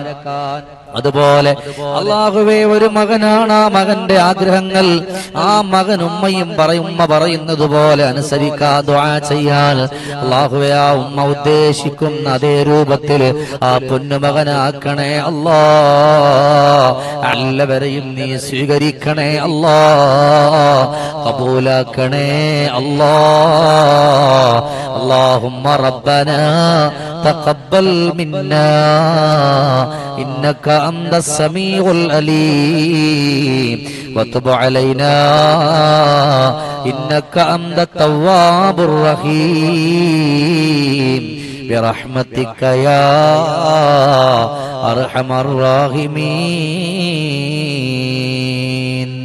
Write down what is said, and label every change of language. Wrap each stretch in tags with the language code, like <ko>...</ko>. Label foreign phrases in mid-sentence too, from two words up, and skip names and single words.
<ml>അതുപോലെ അല്ലാഹുവേ, ഒരു മകനാണ്, ആ മകന്റെ ആഗ്രഹങ്ങൾ ആ മകൻ ഉമ്മ പറയുന്നത് പോലെ അനുസരിക്കാൻ ദുആ ചെയ്യാൻ അല്ലാഹുവേ, ആ ഉമ്മ ഉദ്ദേശിക്കുന്ന അതേ രൂപത്തിൽ ആ പൊന്നുമകനാക്കണേ അല്ലാ. എല്ലാവരെയും നീ സ്വീകരിക്കണേ അല്ലാ, ഖബൂലാക്കണേ അല്ലാ.</ml> <ar>اللهم ربنا تقبل منا إنك أنت السميع العليم وتب علينا إنك أنت التواب الرحيم برحمتك يا أرحم الراحمين.</ar>